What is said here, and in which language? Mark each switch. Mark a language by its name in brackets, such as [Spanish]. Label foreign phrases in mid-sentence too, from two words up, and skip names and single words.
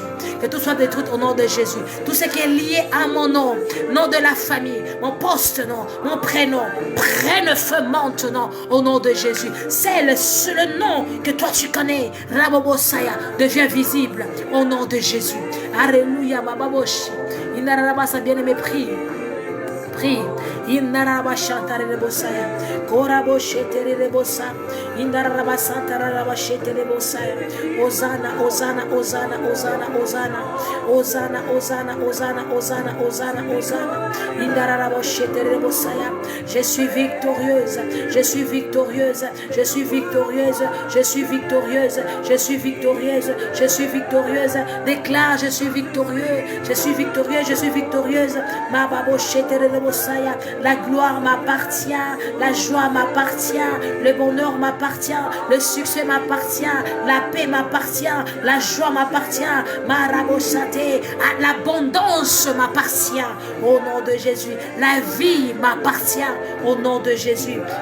[French] Que tout soit détruit au nom de Jésus. Tout ce qui est lié à mon nom, nom de la famille, mon poste, nom, mon prénom, prenne feu maintenant au nom de Jésus. C'est le nom que toi tu connais. Devient visible au nom de Jésus. Alléluia. Bien-aimé, prie. Prie. Indaraba shantare rebosaya. Korabo shetere rebosa. Indaraba santara raba shetere rebosaya. Hosanna, Hosanna, Hosanna, Hosanna, Hosanna. Hosanna, Hosanna, Hosanna, Hosanna, Hosanna, Hosanna. Indaraba shetere rebosaya. Je suis victorieuse. Je suis victorieuse. Je suis victorieuse. Je suis victorieuse. Je suis victorieuse. Je suis victorieuse. Déclare, je suis victorieux. Je suis victorieuse. Je suis victorieuse. Ma babo shetere rebosaya. La gloire m'appartient, la joie m'appartient, le bonheur m'appartient, le succès m'appartient, la paix m'appartient, la joie m'appartient, ma rabochate, l'abondance m'appartient au nom de Jésus, la vie m'appartient au nom de Jésus.